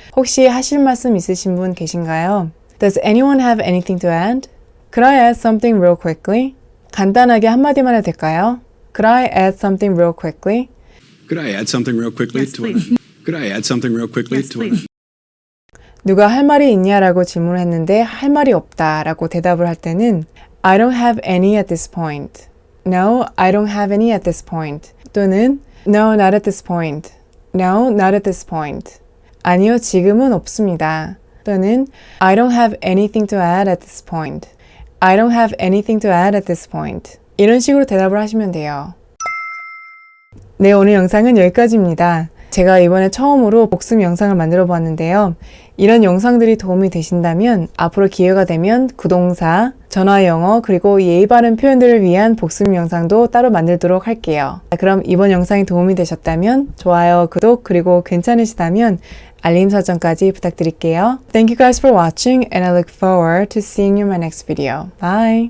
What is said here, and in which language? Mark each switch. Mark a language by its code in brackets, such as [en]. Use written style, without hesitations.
[ko] 혹시 하실 말씀 있으신 분 계신가요? [en] Does anyone have anything to add? Could I add something real quickly? [ko] 간단하게 한마디만 해도 될까요? [en] Could I add something real quickly? Could I add something real quickly Yes, please. Could I add something real quickly Yes, please. [ko] 누가 할 말이 있냐라고 질문을 했는데 할 말이 없다라고 대답을 할 때는 [en] I don't have any at this point. No, I don't have any at this point. [ko] 또는 [en] No, not at this point. No, not at this point. [ko] 아니요, 지금은 없습니다. 또는 [en] I don't have anything to add at this point. I don't have anything to add at this point. [ko] 이런 식으로 대답을 하시면 돼요. 네, 오늘 영상은 여기까지입니다. 제가 이번에 처음으로 복습 영상을 만들어 보았는데요. 이런 영상들이 도움이 되신다면 앞으로 기회가 되면 구동사, 전화 영어, 그리고 예의 바른 표현들을 위한 복습 영상도 따로 만들도록 할게요. 그럼 이번 영상이 도움이 되셨다면 좋아요, 구독, 그리고 괜찮으시다면 알림 설정까지 부탁드릴게요. [en] Thank you guys for watching and I look forward to seeing you in my next video. Bye!